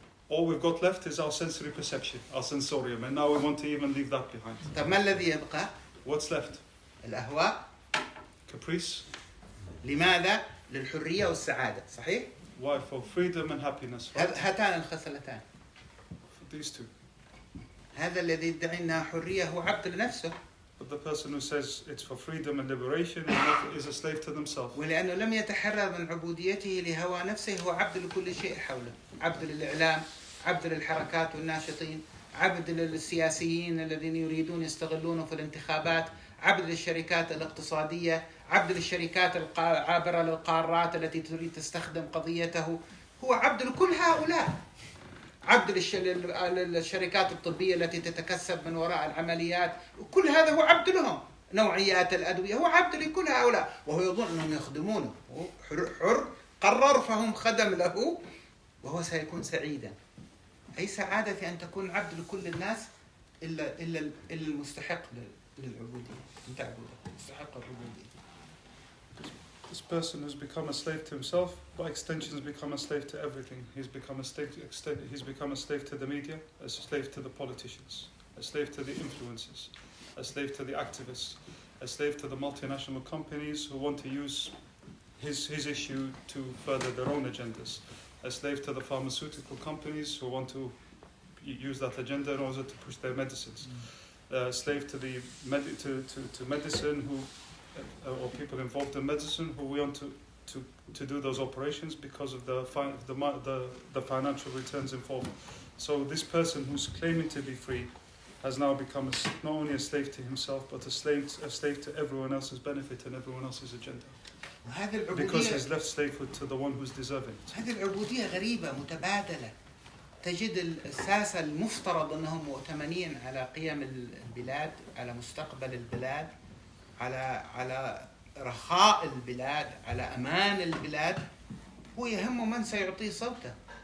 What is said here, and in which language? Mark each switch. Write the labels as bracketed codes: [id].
[en] All we've got left is our sensory perception, our sensorium, and now we want to even leave that behind. [ar] طب ما الذي يبقى؟ [en] What's left? [ar] الأهواء. [en] Caprice. [ar] لماذا؟ للحرية والسعادة، صحيح؟ [en] Why? For freedom and happiness. Right? [ar] هاتان الخصلتان. [en] For these two. [ar] هذا الذي يدعي أنها حرية هو عبد لنفسه. [en] But the person who says it's for freedom and liberation is a slave to themselves. [ar] ولأنه لم يتحرر من عبوديته لهوى نفسه هو عبد لكل شيء حوله، عبد للإعلام، عبد للحركات والناشطين، عبد للسياسيين الذين يريدون يستغلونه في الانتخابات، عبد للشركات الاقتصادية، عبد للشركات العابرة للقارات التي تريد تستخدم قضيته، هو عبد لكل هؤلاء. عبد للشركات الطبية التي تتكسب من وراء العمليات، وكل هذا هو عبد لهم. نوعيات الأدوية هو عبد لكل هؤلاء، وهو يظن أنهم يخدمونه. هو حر قرر فهم خدم له، وهو سيكون سعيدا. أي سعادة في أن تكون عبد لكل الناس إلا المستحق للعبودية، مستحق العبودية. [en] This person has become a slave to himself, by extension has become a slave to everything. He's become a slave to the media, a slave to the politicians, a slave to the influencers, a slave to the activists, a slave to the multinational companies who want to use his issue to further their own agendas, a slave to the pharmaceutical companies who want to use that agenda in order to push their medicines, a slave to the medicine who or people involved in medicine who want to do those operations because of the financial returns involved. So this person who's claiming to be free has now become not only a slave to himself, but a slave to everyone else's benefit and everyone else's agenda. Because he's left slavehood to the one who's deserving it. [ar] هذه العبودية غريبة متبادلة. تجد الساسة المفترض أنهم مؤتمنين على قيم البلاد، على مستقبل البلاد، على رخاء البلاد، على أمان البلاد، هو يهمه من سيعطيه صوته.